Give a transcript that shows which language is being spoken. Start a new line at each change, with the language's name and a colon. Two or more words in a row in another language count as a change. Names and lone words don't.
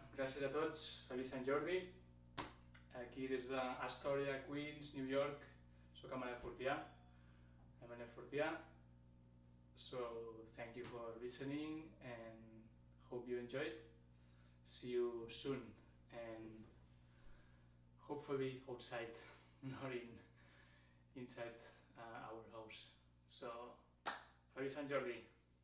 Catalan: gràcies a tots, feliç Sant Jordi, aquí des d'Astoria, Queens, New York, soc en Manel Fortià,
English: so thank you for listening and hope you enjoyed. See you soon and hopefully outside, not inside our house. So,
Catalan: feliç Sant Jordi!